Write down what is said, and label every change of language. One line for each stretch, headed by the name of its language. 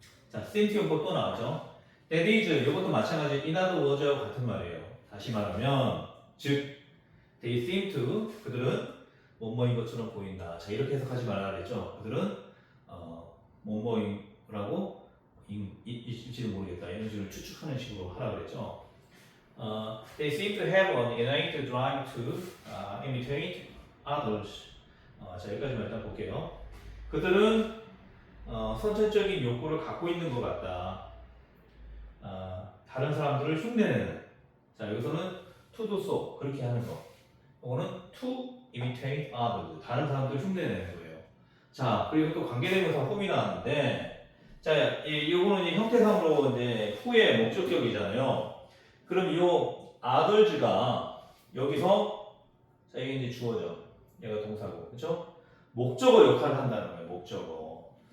Korean: 자, same 용법 또 나왔죠.
English: That is,
Korean: 이것도 마찬가지 in other words와 같은 말이에요. 다시 말하면, 즉
English: they seem to,
Korean: 그들은 뭐뭐인 것처럼 보인다. 자, 이렇게 해석하지 말라 그랬죠. 그들은 뭐뭐라고 있을지도 모르겠다. 이런 식으로 추측하는 식으로 하라 그랬죠.
English: They seem to have an innate drive to imitate others.
Korean: 자, 여기까지만 일단 볼게요. 그들은 선천적인 욕구를 갖고 있는 것 같다. 다른 사람들을 흉내내는. 자, 여기서는
English: to do so
Korean: 그렇게 하는 거. 이거는
English: to imitate others.
Korean: 다른 사람들을 흉내내는 거예요. 자, 그리고 또 관계대명사 whom이 나왔는데, 자, 이거는 이제 형태상으로 이제 who의 목적격이잖아요. 그럼 이 others가 여기서, 자, 이게 이제 주어죠. 얘가 동사고, 그렇죠? 목적어 역할을 한다는 거예요. 목적어.